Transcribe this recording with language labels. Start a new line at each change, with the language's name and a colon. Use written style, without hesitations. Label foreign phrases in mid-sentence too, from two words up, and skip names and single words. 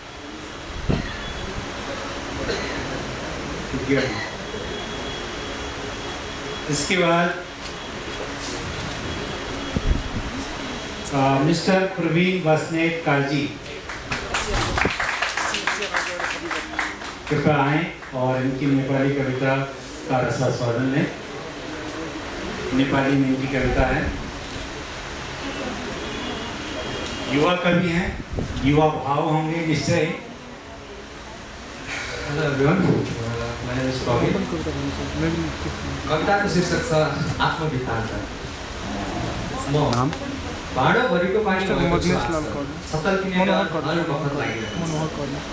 Hindi: इसके बाद मिस्टर प्रवीण बसनेट काजी, कृपया आएँ और इनकी नेपाली कविता का रसास्वादन लें। नेपाली में इनकी कविता है। युवा कवि हैं, युवा भाव होंगे निश्चय।
English: Hello everyone, my name is Praveen.
Nepali: कविताको शीर्षक छ आत्मवृत्तान्त। म भाँडोभरिको पानी भएको छु सतल किनेर अरू बखत लागिरहेको छ।